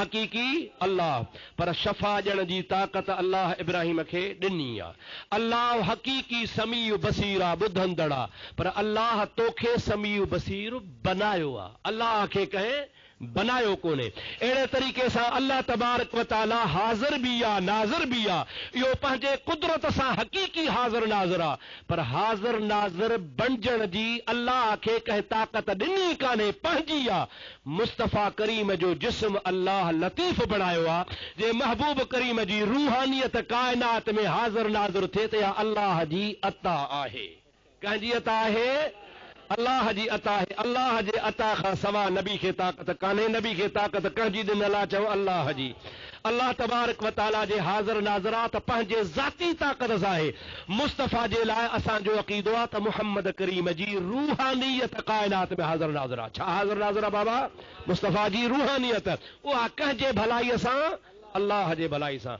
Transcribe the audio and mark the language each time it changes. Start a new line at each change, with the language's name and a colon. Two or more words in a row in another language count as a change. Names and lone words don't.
Sindhi: हक़ीक़ी अल्लाह, पर शफ़ा ॾियण जी ताक़त अल्लाह इब्राहिम खे ॾिनी आहे। अल्लाह हक़ीक़ी समीउ बसीर आहे, ॿुधंदड़ आहे, पर अल्लाह तोखे समीउ बसीर बनायो आहे, अल्लाह खे कंहिं बनायो कोन्हे। अहिड़े तरीक़े सां अल्लाह
Arabic: تبارك وتعالى
Sindhi: हाज़िर बि आहे, नाज़िर बि आहे। इहो पंहिंजे कुदरत सां हक़ीक़ी हाज़िर नाज़िर आहे, पर हाज़िर नाज़िर बणजण जी अल्लाह खे कंहिं ताक़त ॾिनी कान्हे, पंहिंजी आहे। मुस्तफ़ा करीम जो जिस्म अल्लाह लतीफ़ बणायो आहे, जे महबूब करीम जी रूहानियत काइनात में हाज़िर नाज़िर थिए त इहा अल्लाह जी अता आहे। कंहिंजी अता आहे? अल्लाह जी अता आहे। अल्लाह जे अता खां सवा नबी खे ताक़त कान्हे, नबी खे ताक़त कंहिंजी ॾिनल आहे? चओ अल्लाह जी। अल्लाह
Arabic: تبارك وتعالى
Sindhi: जे हाज़िर नाज़िर आहे त पंहिंजे ज़ाती ताक़त सां आहे। मुस्तफ़ा जे लाइ असांजो अक़ीदो आहे त मुहम्मद करीम जी रूहानियत काइनात में हाज़िर नाज़िर आहे। छा हाज़िर नाज़िर आहे बाबा? मुस्तफ़ा जी रूहानियत, उहा कंहिंजे भलाईअ सां? अल्लाह जे भलाई सां।